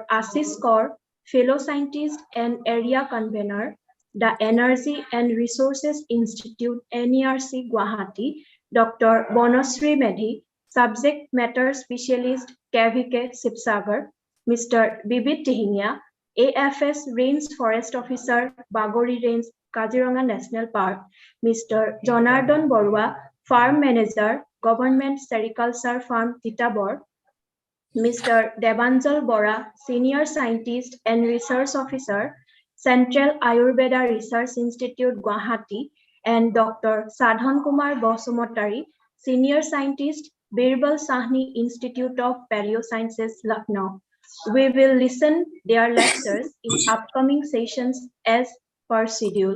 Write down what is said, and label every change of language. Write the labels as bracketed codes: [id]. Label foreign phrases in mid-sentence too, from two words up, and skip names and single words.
[en] Ashish Kaur, Fellow Scientist and Area Convener, the Energy and Resources Institute, NERC, Guwahati, Dr. Bonasri Medhi, Subject Matter Specialist, KVK, Sibsagar, Mr. Bibit Tihinia, AFS Range Forest Officer, Bagori Range, Kaziranga National Park, Mr. Jonardon Borua, Farm Manager, Government Sericulture Farm, Titabor, Mr. Debanjal Bora, Senior Scientist and Research Officer, Central Ayurveda Research Institute, Guwahati, and Dr. Sadhan Kumar Bosumotari, Senior Scientist, Birbal Sahni Institute of Paleosciences, Lucknow. We will listen their lectures in upcoming sessions as per schedule.